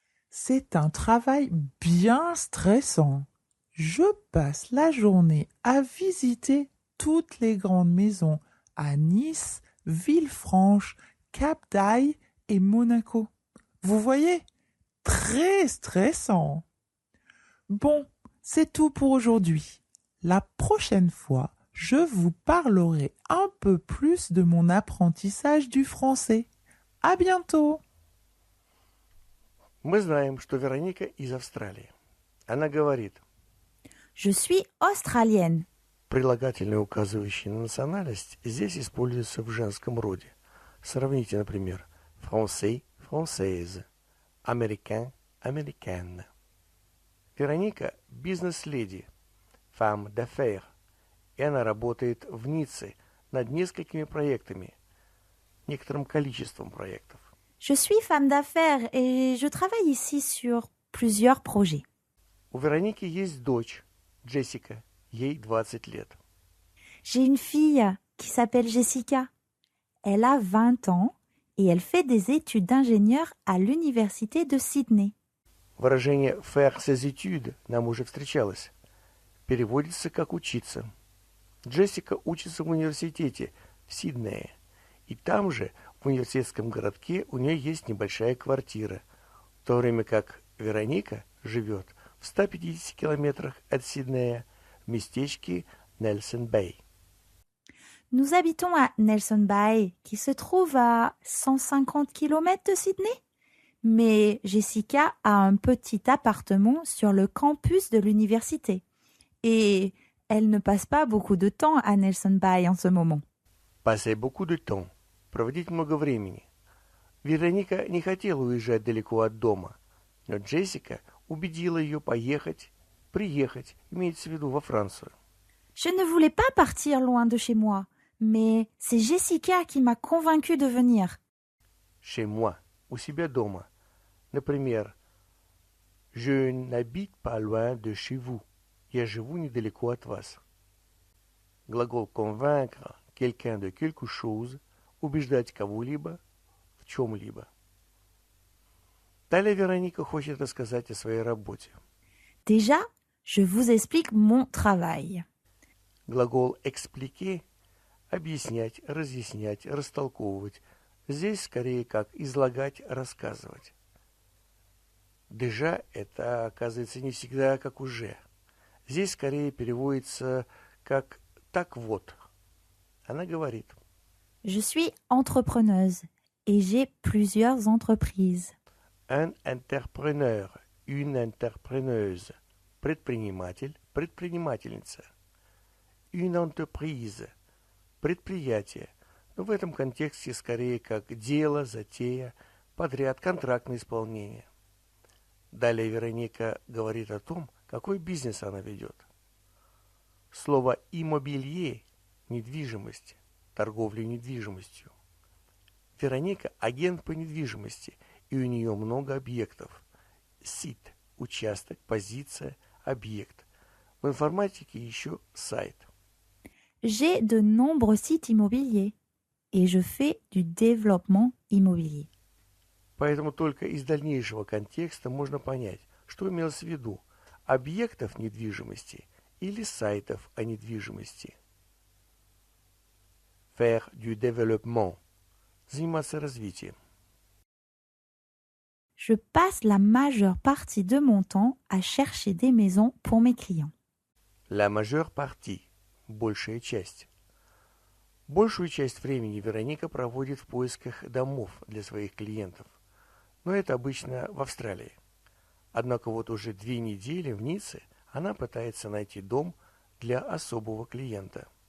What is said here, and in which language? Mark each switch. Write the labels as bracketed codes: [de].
[fr] C'est un travail bien stressant. Je passe la journée à visiter toutes les grandes maisons à Nice, Villefranche, Cap d'Aille et Monaco. Vous voyez, très stressant. Bon, c'est tout pour aujourd'hui. La prochaine fois, je vous parlerai un peu plus de mon apprentissage du français. À bientôt! [ru] Мы знаем, что Вероника из Австралии. Она говорит, [fr] Je suis australienne. [ru] прилагательные, указывающие на национальность, здесь используются в женском роде. Сравните, например, français, française, américain, américaine. Вероника – бизнес-леди, [fr] femme d'affaires, [ru] и она работает в Ницце над несколькими проектами, некоторым количеством проектов. [fr] Je suis femme d'affaires et je travaille ici sur plusieurs projets. [ru] У Вероники есть дочь, Джессика, ей 20 лет. [fr] J'ai une fille qui s'appelle Jessica. Elle a 20 ans et elle fait des études d'ingénieur à l'université de Sydney. [ru] Выражение faire ses études нам уже встречалось. Переводится как учиться. Джессика учится в университете в Сиднее, и там же В университетском городке у нее есть небольшая квартира, в то время как Вероника живет в 150 километрах от Сиднея в местечке Нельсон-Бэй. [fr] Nous habitons à Nelson Bay, qui se trouve à 150 km de Sydney. Mais Jessica a un petit appartement sur le campus de l'université. Et elle ne passe pas beaucoup de temps à Nelson Bay en ce moment. Passer beaucoup de temps, [ru] проводить много времени. Вероника не хотела уезжать далеко от дома, но Джессика убедила ее приехать, имеется в виду во Францию. [fr] Je ne voulais pas partir loin de chez moi, mais c'est Jessica qui m'a convaincue de venir. Chez moi, [ru] у себя дома. Например, [fr] je n'habite pas loin de chez vous. [ru] Я живу недалеко от вас. Глагол [fr] convaincre quelqu'un de quelque chose, [ru] убеждать кого-либо в чем-либо. Далее Вероника хочет рассказать о своей работе. [fr] Déjà, je vous explique mon travail. [ru] Глагол expliquer – объяснять, разъяснять, растолковывать. Здесь скорее как излагать, рассказывать. Déjà – это, оказывается, не всегда как уже. Здесь скорее переводится как «так вот». Она говорит. [fr] Je suis entrepreneuse et j'ai plusieurs entreprises. Un entrepreneur, une entrepreneuse. [ru] Предприниматель, предпринимательница. [fr] Une entreprise. [ru] Предприятие. Но в этом контексте скорее как дело, затея, подряд, контрактное исполнение. Далее Вероника говорит о том, какой бизнес она ведет. Слово «иммобилье» – недвижимость, торговля недвижимостью. Вероника – агент по недвижимости, и у нее много объектов. Сит – участок, позиция, объект. В информатике еще сайт. [fr] J'ai de nombreux sites immobiliers et je fais du développement immobilier. [ru] Поэтому только из дальнейшего контекста можно понять, что имелось в виду – объектов недвижимости или сайтов о недвижимости. [fr] Faire du développement – [ru] заниматься развитием. [fr] Je passe la majeure partie de mon temps à chercher des maisons pour mes clients. La majeure partie – [ru] большая часть. Большую часть времени Вероника проводит в поисках домов для своих клиентов. Но это обычно в Австралии. Однако вот уже 2 недели в Ницце она пытается найти дом для особого клиента.